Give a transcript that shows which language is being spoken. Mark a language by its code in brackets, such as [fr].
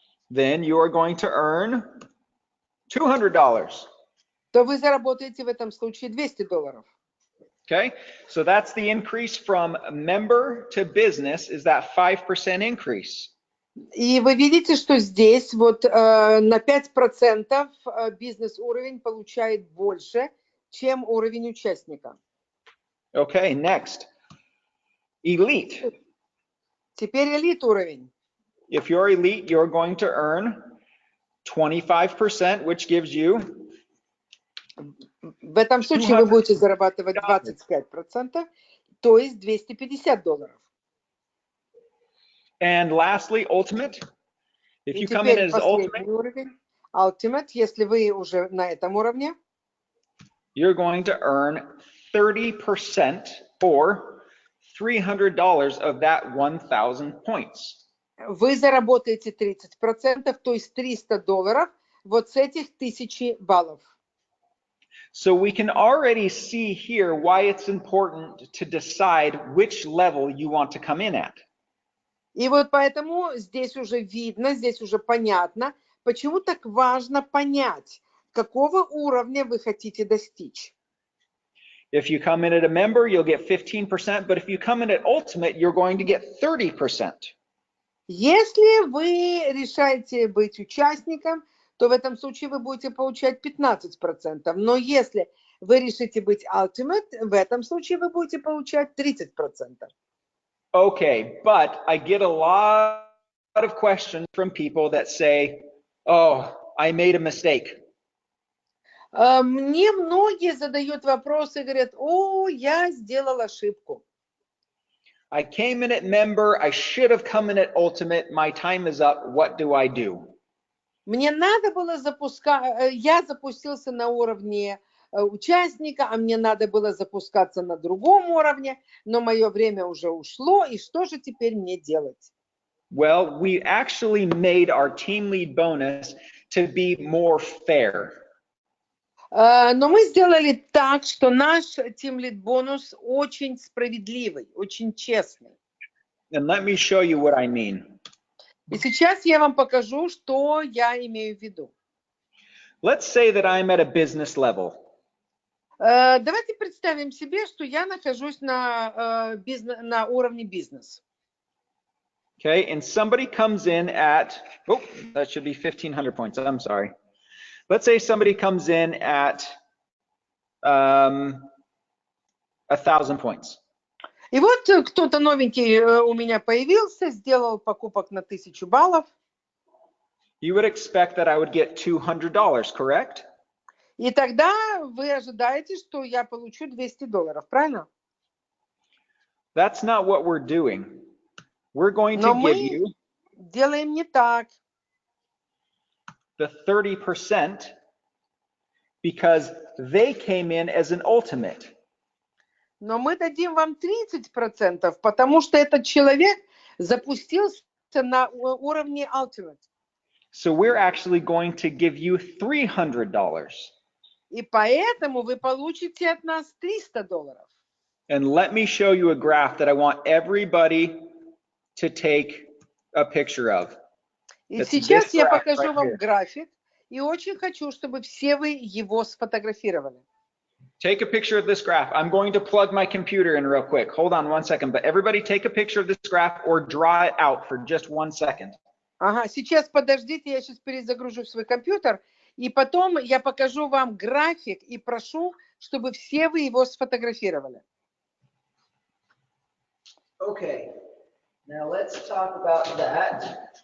[en] then you are going to earn $200. [ru] то вы заработаете в этом случае $200. [en] Okay, so that's the increase from member to business, is that 5% increase. [ru] И вы видите, что здесь вот на 5% бизнес-уровень получает больше, чем уровень участника. [en] Okay, next. Elite. [ru] Теперь элит-уровень. [en] If you're elite, you're going to earn 25%, which gives you [ru] В этом случае вы будете зарабатывать 25%, то есть $250. [en] And lastly, ultimate. If [ru] И [en] you come in [ru] теперь [en] as [ru] последний [en] ultimate, [ru] уровень, ultimate, если вы уже на этом уровне, [en] you're going to earn 30% or $300 of that 1,000 points. [ru] вы заработаете 30%, то есть $300 вот с этих 1000 баллов. [en] So we can already see here why it's important to decide which level you want to come in at. [ru] И вот поэтому здесь уже видно, здесь уже понятно, почему так важно понять, какого уровня вы хотите достичь. [en] If you come in at a member, you'll get 15%, but if you come in at ultimate, you're going to get 30%. [ru] Если вы решаете быть участником, то в этом случае вы будете получать 15%. Но если вы решите быть ultimate, в этом случае вы будете получать 30%. [en] Okay, but I get a lot of questions from people that say, oh, I made a mistake. [ru] Мне многие задают вопросы и говорят, о, я сделал ошибку. [en] I came in at member, I should have come in at ultimate, my time is up, what do I do? [ru] Мне надо было запускать, я запустился на уровне участника, а мне надо было запускаться на другом уровне, но мое время уже ушло, и что же теперь мне делать? [en] Well, we actually made our team lead bonus to be more fair. [ru] Но мы сделали так, что наш Team Lead бонус очень справедливый, очень честный. [en] And let me show you what I mean. [ru] И сейчас я вам покажу, что я имею в виду. [en] Let's say that I'm at a business level. [ru] Давайте представим себе, что я нахожусь на уровне бизнес. [en] Okay, and somebody comes in at, oh, that should be 1,500 points, I'm sorry. Let's say somebody comes in at 1,000 points. [ru] И вот кто-то новенький у меня появился, сделал покупок на 1000 баллов. [en] You would expect that I would get $200, correct? [ru] И тогда вы ожидаете, что я получу $200, правильно? [en] That's not what we're doing. We're going to give you [ru] делаем не так. [en] the 30% because they came in as an ultimate. [ru] Но мы дадим вам 30%, потому что этот человек запустился на уровне Ultimate. [en] So we're actually going to give you $300. [ru] И поэтому вы получите от нас $300. [en] And let me show you a graph that I want everybody to take a picture of. [ru] И сейчас я покажу вам график, и очень хочу, чтобы все вы его сфотографировали. [en] Take a picture of this graph. I'm going to plug my computer in real quick. Hold on 1 second, but everybody take a picture of this graph or draw it out for just 1 second. [ru] Ага, сейчас подождите, я сейчас перезагружу свой компьютер, и потом я покажу вам график и прошу, чтобы все вы его сфотографировали. [en] Okay, now let's talk about that.